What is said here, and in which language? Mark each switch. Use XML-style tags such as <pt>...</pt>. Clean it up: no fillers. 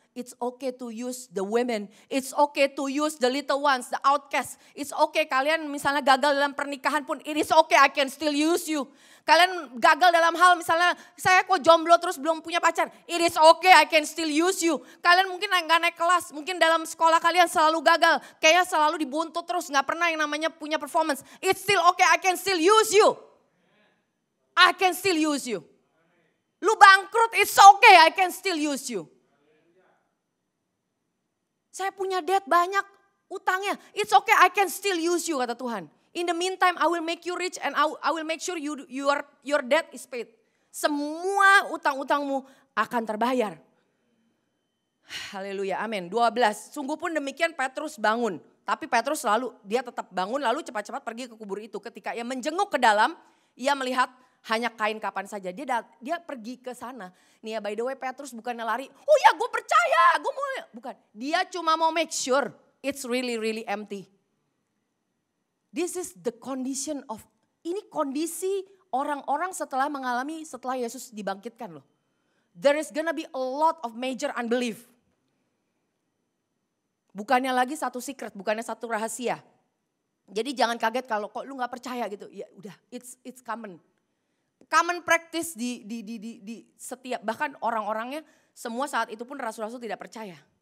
<en>It's okay to use the women. It's okay to use the little ones, the outcasts. It's okay</en> <id>kalian misalnya gagal dalam pernikahan pun</id> <en>it is okay I can still use you.</en> <id>Kalian gagal dalam hal misalnya saya kok jomblo terus belum punya pacar.</id> <en>It is okay I can still use you.</en> <id>Kalian mungkin gak naik kelas, mungkin dalam sekolah kalian selalu gagal. Kayak selalu dibuntut terus gak pernah yang namanya punya performance.</id> <en>It's still okay I can still use you. I can still use you.</en> <id>Lu bangkrut</id> <en>it's okay I can still use you.</en> <id>Saya punya debt banyak utangnya.</id> <en>It's okay I can still use you</en> <id>kata Tuhan.</id> <en>In the meantime, I will make you rich and I will make sure your debt is paid.</en> <id>Semua utang-utangmu akan terbayar. Haleluya, amin. 12, sungguh pun demikian Petrus bangun. Tapi Petrus dia tetap bangun lalu cepat-cepat pergi ke kubur itu. Ketika ia menjenguk ke dalam, ia melihat hanya kain kapan saja. Dia pergi ke sana. Nih ya</id> <en>by the way</en> <id>Petrus bukannya lari, oh ya gue percaya, gue mau. Bukan, dia cuma mau</id> <en>make sure it's really empty. This is the condition of,</en> <id>ini kondisi orang-orang setelah Yesus dibangkitkan loh.</id> <en>There is gonna be a lot of major unbelief.</en> <id>Bukannya lagi satu secret, bukannya satu rahasia. Jadi jangan kaget kalau kok lu gak percaya gitu. Ya udah,</id> <en>it's common.</en> <id>Common practice di setiap, bahkan orang-orangnya semua saat itu pun rasul-rasul tidak percaya.</id>